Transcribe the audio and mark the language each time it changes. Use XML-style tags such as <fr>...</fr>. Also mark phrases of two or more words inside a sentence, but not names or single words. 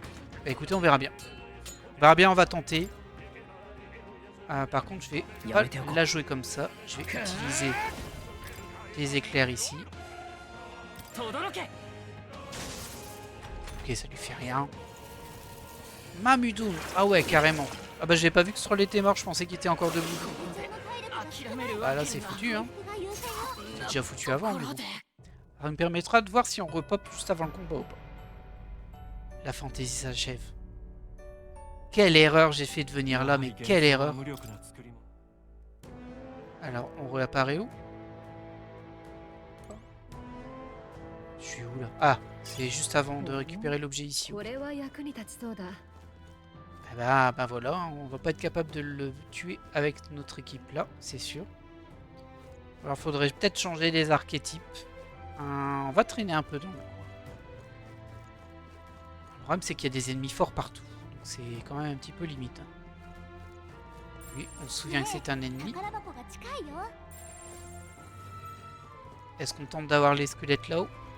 <fr>Bah écoutez, on verra bien. On verra bien, on va tenter. Par contre, je vais pas la jouer comme ça. Je vais utiliser des éclairs ici.</fr> <ja>轟け</ja> <fr>Ok, ça lui fait rien. Mamudun. Ah ouais, carrément. Ah bah j'ai pas vu que Stroll était mort, je pensais qu'il était encore debout.</fr> <ja>諦める Ah わ</ja> <fr>là</fr> <ja>け</ja> <fr>c'est</fr> <ja>には</ja> <fr>foutu hein.</fr> <ja>が優勢よ</ja> <fr>C'est déjà foutu avant mais</fr> <ja>ところ</ja> <fr>bon.</fr> <ja>で</ja> <fr>Ça me permettra de voir si on repop juste avant le combat ou pas. La fantaisie s'achève. Quelle erreur j'ai fait de venir là, mais quelle erreur.</fr> <ja>無力な作りも</ja> <fr>Alors, on réapparaît où? Je suis où là? Ah, c'est juste avant de récupérer l'objet ici.</fr> <ja>これは役に立ちそうだ。</ja> <fr>Ah bah voilà, hein, on va pas être capable de le tuer avec notre équipe là, c'est sûr. Alors faudrait peut-être changer les archétypes. On va traîner un peu dans le coin. Le problème c'est qu'il y a des ennemis forts partout. Donc c'est quand même un petit peu limite. Oui, on se souvient que c'est un ennemi.</fr> <ja>宝箱が近いよ</ja> <fr>Est-ce qu'on tente d'avoir les squelettes là-haut?</fr>